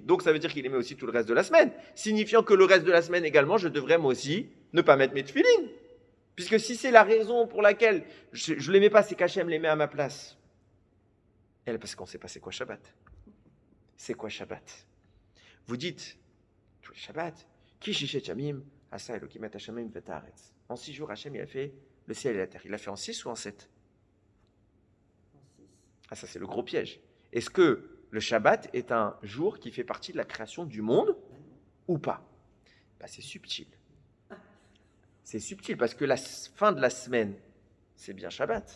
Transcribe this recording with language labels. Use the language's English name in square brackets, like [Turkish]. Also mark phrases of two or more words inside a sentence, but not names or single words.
[French] Donc, ça veut dire qu'il les met aussi tout le reste de la semaine. Signifiant que le reste de la semaine également, je devrais moi aussi ne pas mettre mes tefilines. Puisque si c'est la raison pour laquelle je ne les mets pas, c'est qu'Hachem les met à ma place. Et parce qu'on ne sait pas c'est quoi Shabbat. C'est quoi Shabbat? Vous dites, tous les Shabbats, [Hebrew] כי ששת ימים, עשה אלוקים את השמים ואת הארץ. [French] En 6 jours, Hachem, il a fait le ciel et la terre. Il l'a fait en 6 ou en 7? En 6. Ah, ça, c'est le gros piège. Est-ce que le Shabbat est un jour qui fait partie de la création du monde ou pas? C'est subtil. C'est subtil parce que la fin de la semaine, c'est bien Shabbat.